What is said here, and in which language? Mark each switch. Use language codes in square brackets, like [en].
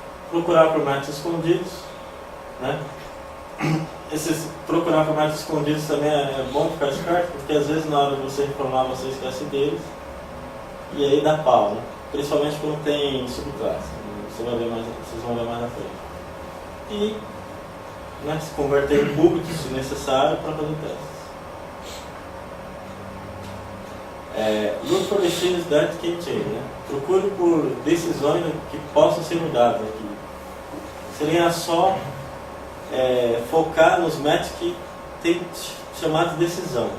[pt] Procurar por métodos escondidos, né? Procurar por métodos escondidos também é bom ficar esperto, porque às vezes na hora de você informar você esquece deles e aí dá pau, né? Principalmente quando tem subclasse, vocês vão ver mais na frente. E, né, se converter em públicos se necessário para fazer testes. [en] Look for decisions that can change, né? [pt] Procure por decisões que possam ser mudadas aqui. Seria só focar nos métodos que tem chamado de decisão.